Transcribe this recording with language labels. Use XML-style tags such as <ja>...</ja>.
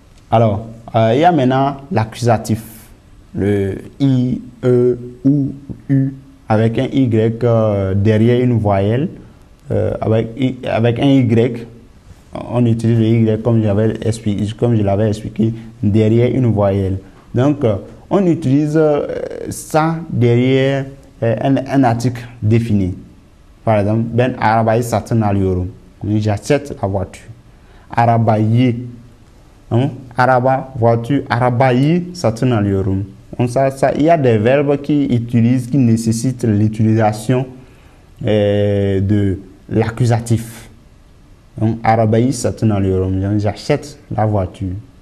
<fr>Alors, il y a maintenant l'accusatif. Le I, E, ou, U, avec un Y derrière une voyelle. Avec un Y, on utilise le Y comme je l'avais expliqué, derrière une voyelle. Donc, on utilise ça derrière un article défini. Par exemple,</fr> <tr>ben arabayı satın alıyorum.</tr> <fr>J'achète la voiture.</fr> <tr>Arabayı, araba,</tr> <fr>voiture,</fr> <tr>arabayı satın alıyorum.</tr> <fr>Donc il y a des verbes qui nécessitent l'utilisation de l'accusatif. Donc,</fr> <tr>arabayı satın alıyorum.</tr> <fr>J'achète la voiture.</fr>